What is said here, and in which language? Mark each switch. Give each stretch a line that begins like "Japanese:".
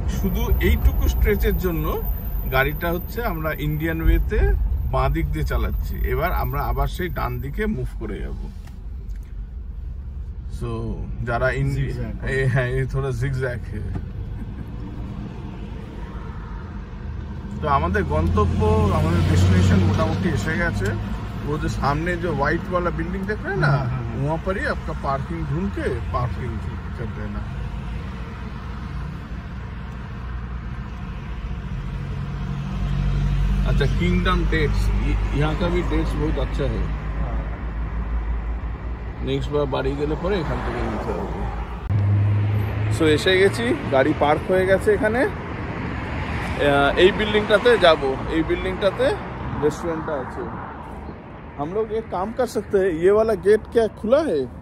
Bangla: শুধু এইটুকু স্ট্রেচের জন্য গাড়িটা হচ্ছে আমরা ইন্ডিয়ান ওয়েতে বাঁ দিক দিয়ে চালাচ্ছি, এবার আমরা আবার সেই ডান দিকে মুভ করে যাব। সো যারা হ্যাঁ থোড়া জিগজ্যাগ। তো আমাদের গন্তব্য, আমাদের ডেস্টিনেशन मोटामोटी এসে গেছে।
Hindi: वो जो सामने जो व्हाइट वाला बिल्डिंग देख रहे हैं ना, वहाँ पर ही आपका पार्किंग ढूंढ के पार्किंग कर देना। अच्छा, किंगडम डेट्स, यहाँ का भी डेट्स बहुत अच्छा है।
Bangla: নেক্সট বার বাড়ি গেলে পরে এখান থেকে নিতে হবে। সো এসে গেছি, গাড়ি পার্ক হয়ে গেছে এখানে। এই বিল্ডিংটাতে যাব, এই বিল্ডিংটাতে रेस्टोरेंट আছে।
Hindi: हम लोग एक काम कर सकते हैं, ये वाला गेट क्या खुला है?